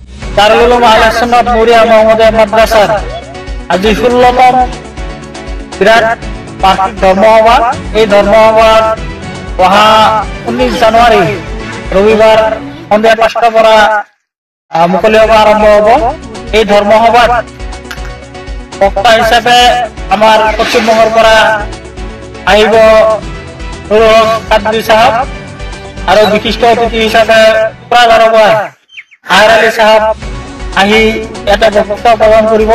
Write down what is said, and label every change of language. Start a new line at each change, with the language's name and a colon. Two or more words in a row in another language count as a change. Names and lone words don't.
Bangla: দারুল উলুম আহলে সুন্নাত নুরিয়া মোহাম্মদিয়া মাদ্রাসার আজ 16তম বিরাট বার্ষিক ধর্মসভা।
Assamese: এই ধর্মসভার অহা 19 জানুয়ারি রবিবার সন্ধ্যা 5টাৰ পৰা মুকলি সভা আৰম্ভ হব। এই ধৰ্মসভাত বক্তা হিচাপে আমাৰ পশ্চিমবংগৰ পৰা আহিব কাদৰি সাহেব আৰু বিশিষ্ট অতিথি হিচাপে কোকৰাঝাৰৰ পৰা আহৰ আলী সাহেব আহি এটা বক্তব্য প্ৰদান কৰিব।